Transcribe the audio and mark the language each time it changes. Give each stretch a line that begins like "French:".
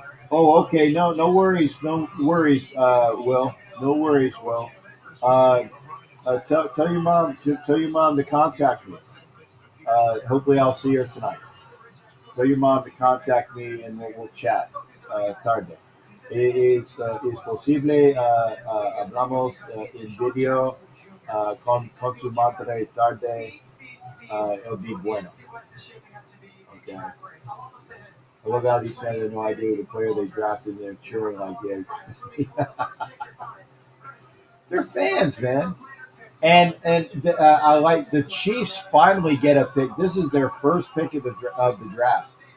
English: Oh, okay. No worries. Will. No worries, Will. Tell your mom to contact me. Hopefully, I'll see her tonight. Tell your mom to contact me and we'll chat tarde.
Spanish: Es posible, hablamos en video con su madre tarde.
English: It'll be bueno. Okay. I love how these fans have no idea the player they drafted and they're cheering like they're fans, man. And I like the Chiefs finally get a pick. This is their first pick of the draft.